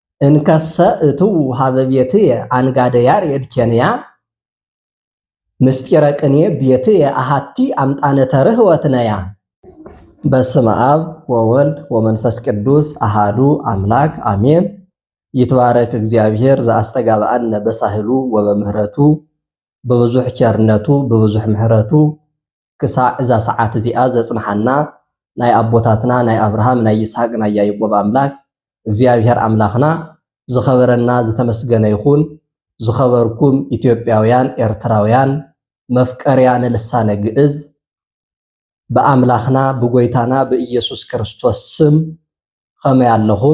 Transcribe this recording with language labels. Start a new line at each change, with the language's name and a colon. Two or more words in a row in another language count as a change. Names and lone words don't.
Geez: እንከሰ እትው ሀበ ቤትየ አንጋደ ያሬድ ኬንያ ምስጢረ ቅኔ ቤትየ አሃቲ አምጣነ ተርህወት ነያ። በስመ አብ ወወልድ ወመንፈስ ቅዱስ አሃዱ አምላክ አሜን። ይትባረክ እግዚአብሔር ዘአስተጋብአነ በሳህሉ ወበምህረቱ
Tigrinya: በብዙሕ ቸርነቱ በብዙሕ ምህረቱ ክሳዕ እዛ ሰዓት እዚኣ ዘጽንሐና ናይ አቦታትና ናይ አብርሃም ናይ ይስሐቅ ናይ ያዕቆብ አምላክ እግዚአብሔር አምላኽና ዝኸበረና ዝተመስገነ ይኹን። ዝኸበርኩም ኢትዮጵያውያን ኤርትራውያን
Geez: መፍቀርያነ ልሳነ ግዕዝ
Tigrinya: በአምላኽና ብጎይታና በኢየሱስ ክርስቶስ ስም ከመይ ኣለኹም?